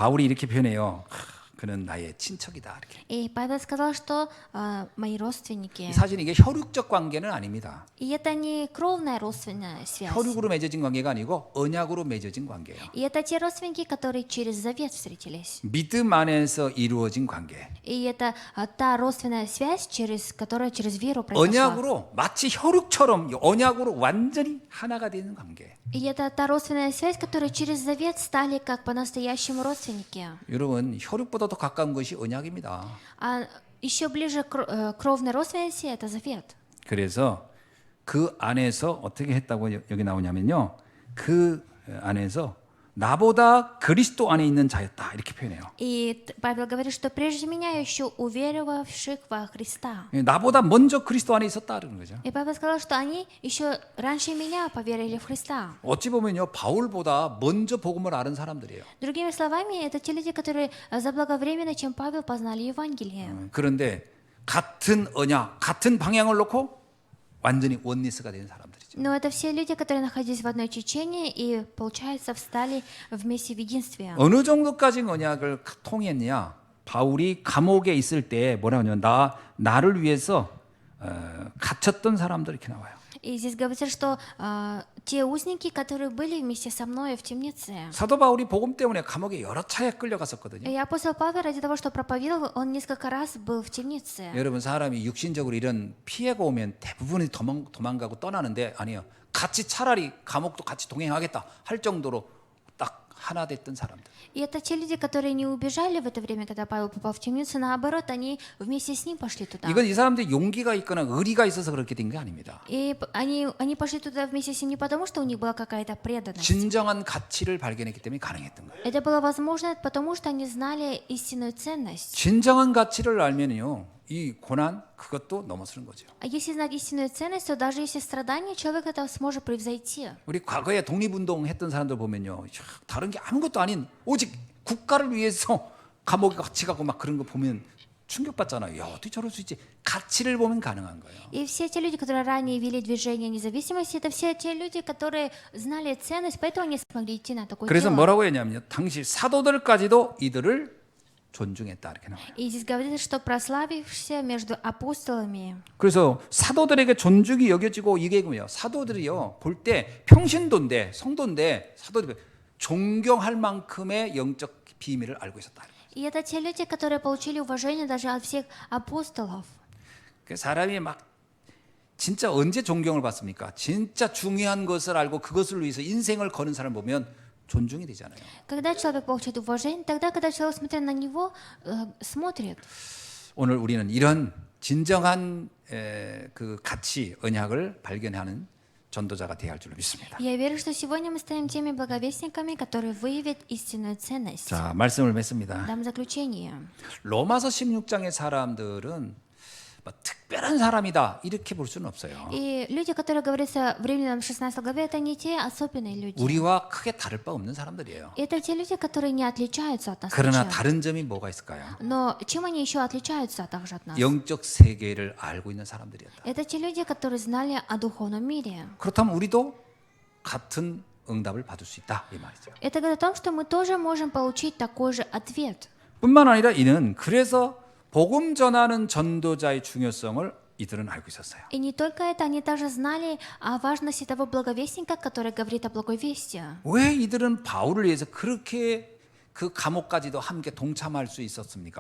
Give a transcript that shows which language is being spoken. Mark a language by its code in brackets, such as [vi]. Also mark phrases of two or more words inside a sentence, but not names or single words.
[ko] 그래서 바울이 이렇게 표현해요. 그는 나의 친척이다. 이렇게. [ru] И Павел сказал, что мои родственники. [ko] 사실 이게 혈육적 관계는 아닙니다. [ru] И это не кровная родственная связь. [ko] 혈육으로 맺어진 관계가 아니고 언약으로 맺어진 관계예요. [ru] И это те родственники, которые через завет встретились. [ko] 믿음 안에서 이루어진 관계. [ru] И это та родственная связь, которая через веру произошла. [ko] 언약으로 마치 혈육처럼 언약으로 완전히 하나가 되는 관계. [ru] И это та родственная связь, которая через завет стали как по-настоящему родственники. [ko] 여러분 혈육보다 더 가까운 것이 언약입니다. [ru] А еще ближе к кровной родственности это завет. [ko] 그래서 그 안에서 어떻게 했다고 여기 나오냐면요. 그 안에서 나보다 그리스도 안에 있는 자였다 이렇게 표현해요. [ru] И Павел говорит, что прежде меня еще уверовавших во Христа. [ko] 나보다 먼저 그리스도 안에 있었다 그러는 거죠. [ru] И Павел сказал, что они еще раньше меня поверили в Христа. [ko] 어찌 보면요 바울보다 먼저 복음을 아는 사람들이에요. [ru] Другими словами, это те люди, которые заблаговременно, чем Павел, познали Евангелие. [ko] 그런데 같은 언약, 같은 방향을 놓고 완전히 원리스가 된 사람들이죠. [ru] Но это все люди, которые находились в одной течении и, получается, встали вместе в единстве. [ko] 어느 정도까지 언약을 통했냐? 바울이 감옥에 있을 때 뭐라고 하냐면 나를 위해서 갇혔던 사람들 이렇게 나와요. [ru] И здесь говорится, что те узники, которые были вместе со мной в темнице. [ko] 사도 바울이 복음 때문에 감옥에 여러 차례 끌려갔었거든요. [ru] И апостол Павел ради того, что проповедовал, он несколько раз был в темнице. [ko] 여러분 사람이 육신적으로 이런 피해가 오면 대부분이 도망가고 떠나는데 아니요. 같이 차라리 감옥도 같이 동행하겠다 할 정도로 딱 하나 됐던 사람들. [ru] И это те люди, которые не убежали в это время, когда Павел попал в темницу, наоборот, они вместе с ним пошли туда. [ko] 이건 이 사람들이 용기가 있거나 의리가 있어서 그렇게 된 게 아닙니다. [ru] И они пошли туда вместе с ним не потому, что у них была какая-то преданность. [ko] 진정한 가치를 발견했기 때문에 가능했던 거예요. [ru] Это было возможно, потому что они знали истинную ценность. [ko] 진정한 가치를 알면요, 이 고난 그것도 넘어서는 거죠. [ru] А если знать истинную ценность, то даже если страдания, человек это сможет превзойти. [ko] 우리 과거에 독립운동 했던 사람들 보면요, 다른 게 아무것도 아닌 오직 국가를 위해서 감옥에 같이 가고 막 그런 거 보면 충격받잖아요. 야, 어떻게 저럴 수 있지? 가치를 보면 가능한 거예요. [ru] И все те люди, которые ранее вели движение независимости, это все те люди, которые знали ценность, поэтому они смогли идти на такое [ko] 그래서 [ru] дело. [ko] 뭐라고 했냐면요, 당시 사도들까지도 이들을 존중했다 이렇게 나와요. [ru] И здесь говорится, что прославившийся между апостолами. [ko] 그래서 사도들에게 존중이 여겨지고 이게 뭐예요? 사도들이요 볼 때 평신도인데 성도인데 사도들이 존경할 만큼의 영적 비밀을 알고 있었다. [ru] И это те люди, которые получили уважение даже от всех апостолов. [ko] 그 사람이 막 진짜 언제 존경을 받습니까? 진짜 중요한 것을 알고 그것을 위해서 인생을 거는 사람 보면 존중이 되잖아요. [ru] Когда человек получает уважение, тогда, когда человек, смотря на него, смотрит. [ko] 오늘 우리는 이런 진정한 그 가치, 언약을 발견하는 전도자가 되어야 할 줄로 믿습니다. [ru] Я верю, что сегодня мы станем теми благовестниками, которые выявят истинную ценность. [ko] 자, 말씀을 맺습니다. [ru] Дам заключение. [ko] 로마서 16장의 사람들은 뭐 특별한 사람이다 이렇게 볼 수는 없어요. [ru] И люди, которые говорятся в Римлянам 16 главе, это не те особенные люди. [ko] 우리와 크게 다를 바 없는 사람들이에요. [ru] Это те люди, которые не отличаются от нас. [ko] 그러나 [ru] ничем. [ko] 다른 점이 뭐가 있을까요? [ru] Но чем они еще отличаются также от нас? [ko] 영적 세계를 알고 있는 사람들이었다. [ru] Это те люди, которые знали о духовном мире. [ko] 그렇다면 우리도 같은 응답을 받을 수 있다 이 말이죠. [ru] Это говорит о том, что мы тоже можем получить такой же ответ. [ko] 뿐만 아니라 이는 그래서 복음 전하는 전도자의 중요성을 이들은 알고 있었어요. [ru] И не только это, они также знали о важности того благовестника, который говорит о благой вести. [ko] 왜 이들은 바울을 위해서 그렇게 그 감옥까지도 함께 동참할 수 있었습니까?